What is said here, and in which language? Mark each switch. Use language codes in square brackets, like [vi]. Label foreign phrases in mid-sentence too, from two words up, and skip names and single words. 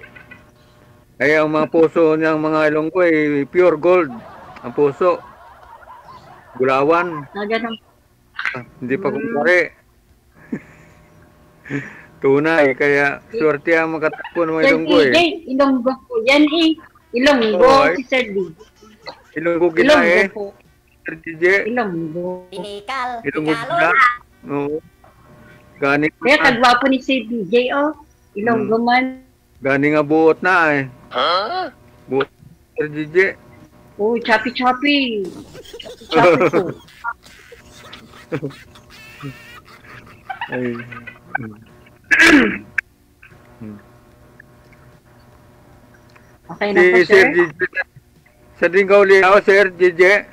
[tl] Kaya ang mga puso ng mga Ilonggo ay pure gold. Ang puso. Gulawan. Ganun. Hindi pa kumpare. Tunay. Kaya swerte ang makatakbo ng mga Ilonggo eh. Ilonggo po yan eh. Ilonggo, Oo, eh. si Sir D. [hil] Ilonggo kita Ilonggo eh. [tl] po. Sir DJ. Ilonggo. [hil] Ilonggo kita. Oo. Gani Kaya kagwapo ni Sir DJ, oh. Ilonggo man. Gani nga buot na eh. Buot. Sir DJ. [tl] Oh, chapi-chapi. Chapi po. Ay. Okay na po, Si sir? [hil] Sir DJ. Sa din gauli ako, Sir DJ.